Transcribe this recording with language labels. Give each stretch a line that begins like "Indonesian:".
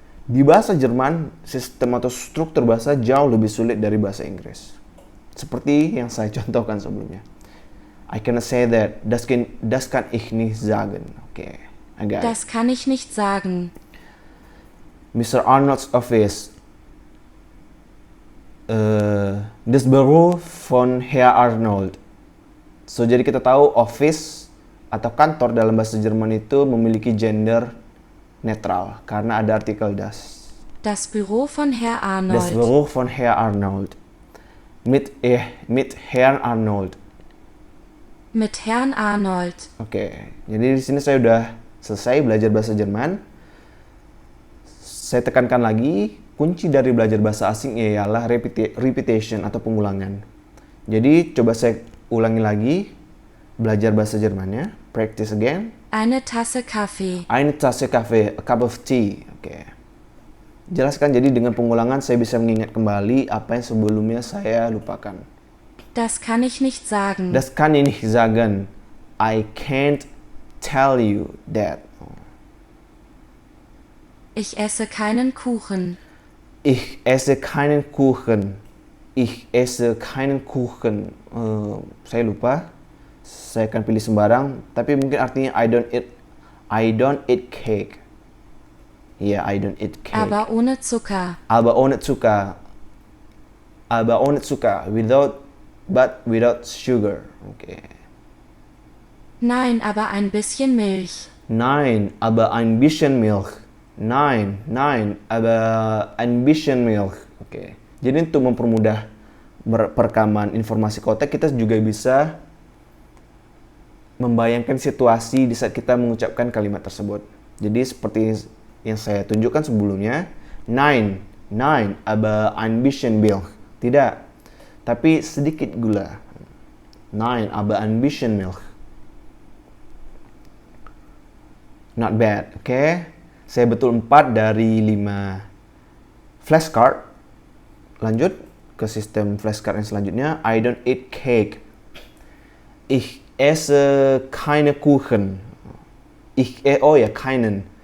Indonesian: Di bahasa Jerman, sistem atau struktur bahasa jauh lebih sulit dari bahasa Inggris. Seperti yang saya contohkan sebelumnya.
English: I cannot say that.
German: Das kann ich nicht sagen.
English: Okay, I got it.
German: Das kann ich nicht sagen.
English: Mr. Arnold's office.
German: Das Büro von Herr Arnold.
Indonesian: So, jadi kita tahu office atau kantor dalam bahasa Jerman itu memiliki gender netral karena ada artikel das.
German: Das Büro von Herr Das Arnold. Büro von Herr Arnold. Mit Herrn Arnold. Mit Herrn Arnold.
Indonesian: Oke, jadi di sini saya udah selesai belajar bahasa Jerman. Saya tekankan lagi, kunci dari belajar bahasa asing ialah repetition atau pengulangan. Jadi coba saya ulangi lagi belajar bahasa Jermannya.
English: Practice again.
German: Eine Tasse Kaffee. Eine Tasse Kaffee,
English: a cup of tea. Oke.
Indonesian: Jelaskan, jadi dengan pengulangan saya bisa mengingat kembali apa yang sebelumnya saya lupakan.
German: Das kann ich nicht sagen. Das kann ich nicht sagen.
English: I can't tell you that.
German: Ich esse keinen Kuchen. Ich esse keinen Kuchen. Ich esse keinen Kuchen.
Indonesian: Saya lupa. Saya akan pilih sembarang. Tapi mungkin artinya
English: I don't eat cake. Yeah, I don't eat cake.
German: Aber ohne Zucker. Aber ohne Zucker. Aber ohne Zucker.
English: Without sugar. Okay.
German: Nein, aber ein bisschen Milch. Nein, aber ein bisschen Milch. Nein, aber ein bisschen Milch.
Indonesian: Oke. Jadi untuk mempermudah perekaman informasi konteks, kita juga bisa membayangkan situasi di saat kita mengucapkan kalimat tersebut. Jadi seperti yang saya tunjukkan sebelumnya,
German: nein, aber ein bisschen Milch.
Indonesian: Tidak, tapi sedikit gula.
German: Nein, aber ein bisschen Milch.
English: Not bad, oke?
Indonesian: Saya betul 4 dari 5 flashcard. Lanjut ke sistem flashcard yang selanjutnya.
English: I don't eat cake.
German: Ich esse keine Kuchen. Keinen.